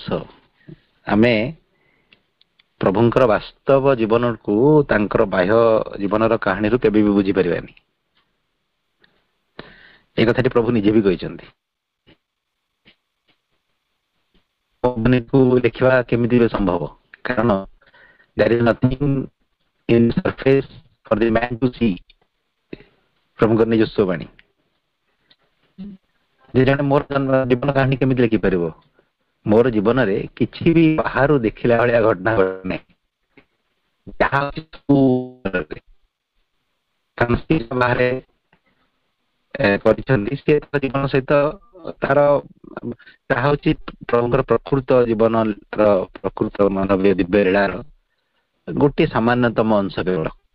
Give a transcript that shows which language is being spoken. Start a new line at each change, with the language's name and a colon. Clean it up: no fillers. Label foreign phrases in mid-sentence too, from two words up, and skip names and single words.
Odia: ଆମେ ପ୍ରଭୁଙ୍କର ବାସ୍ତବ ଜୀବନକୁ ତାଙ୍କର ବାହ୍ୟ ଜୀବନର କାହାଣୀରୁ କେବେ ବି ବୁଝିପାରିବାନି। এই କଥାଟି ପ୍ରଭୁ ନିଜେ ବି କହିଛନ୍ତି। ଦେଖିବା କେମିତି ସମ୍ଭବ, କାରଣ
English: there is nothing in surface for the man to see।
Odia: ପ୍ରଭୁଙ୍କର ନିଜସ୍ୱ ବାଣୀ ଯେ ଜଣେ ମୋର ଜୀବନ କାହାଣୀ କେମିତି ଲେଖିପାରିବ? ମୋର ଜୀବନରେ କିଛି ବି ବାହାରୁ ଦେଖିଲା ଭଳିଆ ଘଟଣା ଘଟେ ନାହିଁ। ଯାହା ଅଛି ବାହାରେ କରିଛନ୍ତି ସେ ଜୀବନ ସହିତ ତାର ତାହା ହଉଛି ପ୍ରଭୁଙ୍କର ପ୍ରକୃତ ଜୀବନର ପ୍ରକୃତ ମାନବୀୟ ଦିବ୍ୟ ଲୀଳାର ଗୋଟିଏ ସାମାନ୍ୟତମ ଅଂଶ କେବଳ।